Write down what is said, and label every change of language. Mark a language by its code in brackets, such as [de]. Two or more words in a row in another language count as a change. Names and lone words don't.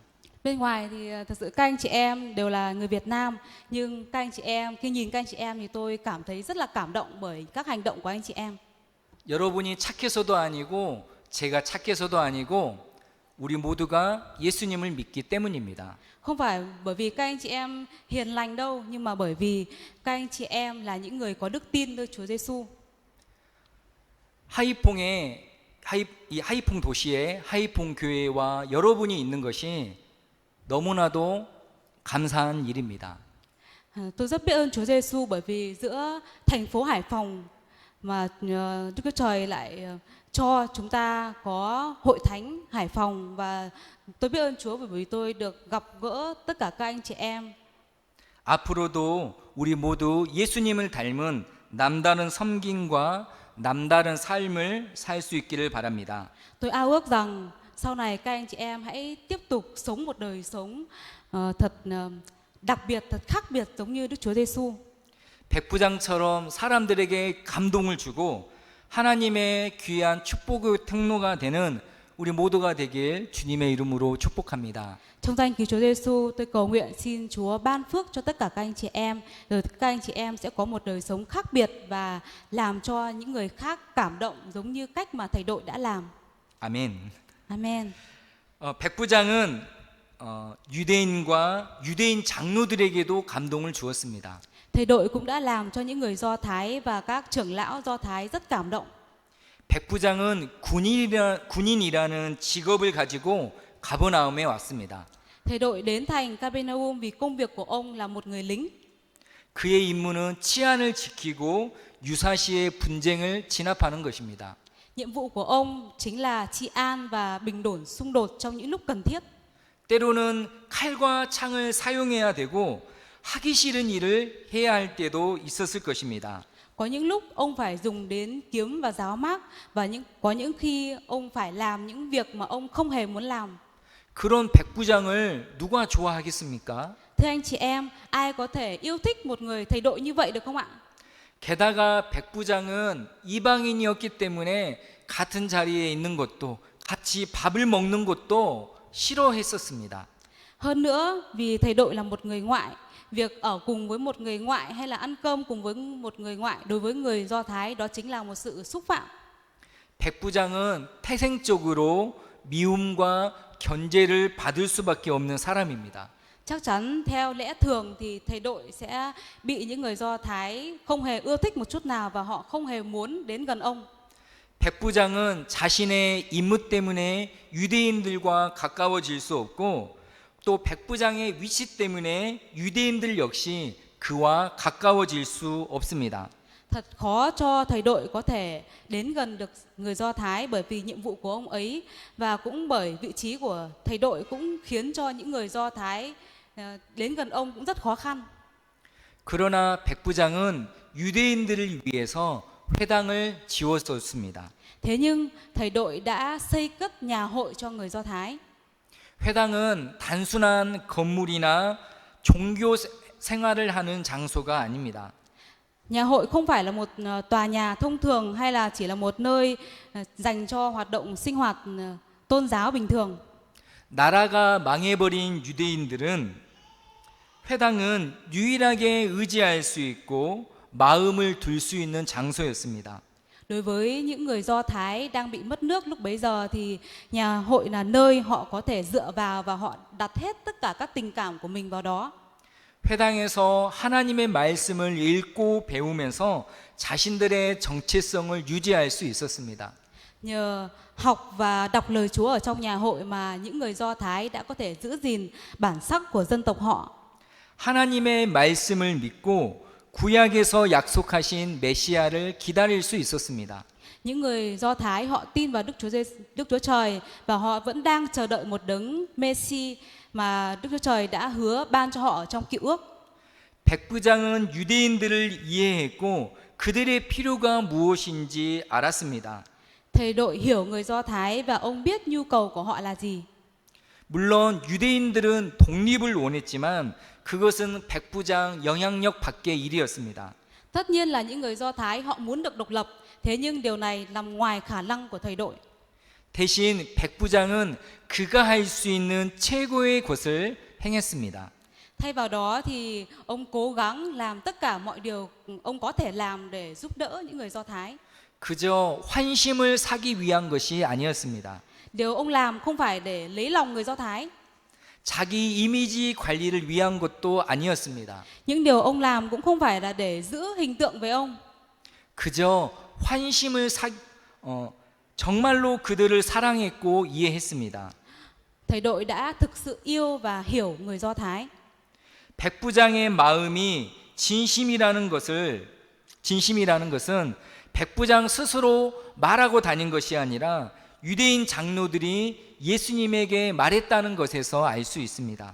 [vi] Bên ngoài thì thật sự các anh chị em đều là người Việt Nam, nhưng các anh chị em, khi nhìn các anh chị em thì tôi cảm thấy rất là cảm động bởi các hành động của anh chị em. [ko] 여러분이 착해서도 아니고 제가 착해서도 아니고 우리 모두가 예수님을 믿기 때문입니다. [vi] Không phải bởi vì các anh chị em hiền lành đâu, nhưng mà bởi vì các anh chị em là những người có đức tin nơi Chúa Giêsu. [ko] 이 하이퐁 도시에 하이퐁 교회와 여러분이 있는 것이 너무나도 감사한 일입니다. [vi] Tôi rất biết ơn Chúa Giêsu bởi vì giữa thành phố Hải Phòng mà Đức Chúa Trời lại cho chúng ta có hội thánh Hải Phòng, và tôi biết ơn Chúa bởi vì tôi được gặp gỡ tất cả các anh chị em. [ko] 앞으로도 우리 모두 예수님을 닮은 남다른 섬김과 남다른 삶을 살 수 있기를 바랍니다. [vi] Tôi ao ước rằng sau này các anh chị em hãy tiếp tục sống một đời sống thật đặc biệt, thật khác biệt giống như Đức Chúa Giêsu. [ko] 백부장처럼 사람들에게 감동을 주고 하나님의 귀한 축복의 통로가 되는 우리 모두가 되길 주님의 이름으로 축복합니다. [vi] Trong danh Cứu Chúa Giêsu, tôi cầu nguyện xin Chúa ban phước cho tất cả các anh chị em, rồi các anh chị em sẽ có một đời sống khác biệt và làm cho những người khác cảm động giống như cách mà thầy đội đã làm. [ko] 아멘. [vi] Amen. [ko] 백부장은 유대인과 유대인 장로들에게도 감동을 주었습니다. [vi] Thầy đội cũng đã làm cho những người Do Thái và các trưởng lão Do Thái rất cảm động. [ko] 백부장은 군인이라는 직업을 가지고 가버나움에 왔습니다. [vi] Thầy đội đến thành Capernaum vì công việc của ông là một người lính. [ko] 그의 임무는 치안을 지키고 유사시의 분쟁을 진압하는 것입니다. [vi] Nhiệm vụ của ông chính là trị an và bình ổn xung đột trong những lúc cần thiết. [ko] 때로는 칼과 창을 사용해야 되고 하기 싫은 일을 해야 할 때도 있었을 것입니다. [vi] Có những lúc ông phải dùng đến kiếm và giáo mác, và có những khi ông phải làm những việc mà ông không hề muốn làm. [ko] 그런 백부장을 누가 좋아하겠습니까? [vi] Thưa anh chị em, ai có thể yêu thích một người thầy đội như vậy được không ạ? [ko] 게다가 백부장은 이방인이었기 때문에 같은 자리에 있는 것도 같이 밥을 먹는 것도 싫어했었습니다. [vi] Hơn nữa, vì thầy đội là một người ngoại, việc ở cùng với một người ngoại hay là ăn cơm cùng với một người ngoại đối với người Do Thái đó chính là một sự xúc phạm. [ko] 백부장은 태생적으로 미움과 견제를 받을 수밖에 없는 사람입니다. [vi] Chắc chắn theo lẽ thường thì thầy đội sẽ bị những người Do Thái không hề ưa thích một chút nào và họ không hề muốn đến gần ông. [ko] 백부장은 자신의 임무 때문에 유대인들과 가까워질 수 없고 또 백부장의 위치 때문에 유대인들 역시 그와 가까워질 수 없습니다. [vi] Thật khó cho thầy đội có thể đến gần được người Do Thái bởi vì nhiệm vụ của ông ấy, và cũng bởi vị trí của thầy đội cũng khiến cho những người Do Thái đến gần ông cũng rất khó khăn. [ko] 그러나 백부장은 유대인들을 위해서 회당을 지었었습니다. [vi] Thế nhưng thầy đội đã xây cất nhà hội cho người Do Thái. [ko] 회당은 단순한 건물이나 종교 생활을 하는 장소가 아닙니다. [vi] Nhà hội không phải là một tòa nhà thông thường hay là chỉ là một nơi dành cho hoạt động sinh hoạt tôn giáo bình thường. [ko] 나라가 망해버린 유대인들은 회당은 유일하게 의지할 수 있고 마음을 둘 수 있는 장소였습니다. [vi] Đối với những người Do Thái đang bị mất nước lúc bấy giờ thì nhà hội là nơi họ có thể dựa vào và họ đặt hết tất cả các tình cảm của mình vào đó. [ko] 회당에서 하나님의 말씀을 읽고 배우면서 자신들의 정체성을 유지할 수 있었습니다. [vi] Nhờ học và đọc lời Chúa ở trong nhà hội mà những người Do Thái đã có thể giữ gìn bản sắc của dân tộc họ. [ko] 하나님의 말씀을 믿고 구약에서 약속하신 메시아를 기다릴 수 있었습니다. [vi] Những người Do Thái họ tin vào Đức Chúa Trời và họ vẫn đang chờ đợi một đấng Messi mà Đức Chúa Trời đã hứa ban cho họ trong Cựu Ước. [ko] 백부장은 유대인들을 이해했고 그들의 필요가 무엇인지 알았습니다. [vi] Thầy đội hiểu người Do Thái và ông biết nhu cầu của họ là gì. [ko] 물론 유대인들은 독립을 원했지만 그것은 백부장 영향력 밖의 일이었습니다. [vi] Tất nhiên là những người Do Thái họ muốn được độc lập, thế nhưng điều này nằm ngoài khả năng của thầy đội. [ko] 대신 백부장은 그가 할 수 있는 최고의 것을 행했습니다. [vi] Thay vào đó thì ông cố gắng làm tất cả mọi điều ông có thể làm để giúp đỡ những người Do Thái. [ko] 그저 환심을 사기 위한 것이 아니었습니다. [vi] Điều ông làm không phải để lấy lòng người Do Thái. [ko] 자기 이미지 관리를 위한 것도 아니었습니다. [vi] Những điều ông làm cũng không phải là để giữ hình tượng với ông. [ko] 그저 정말로 그들을 사랑했고 이해했습니다. [vi] Thầy đội đã thực sự yêu và hiểu người Do Thái. [ko] 백부장의 마음이 진심이라는 것은 백부장 스스로 말하고 다닌 것이 아니라 유대인 장로들이 예수님에게 말했다는 것에서 알 수 있습니다.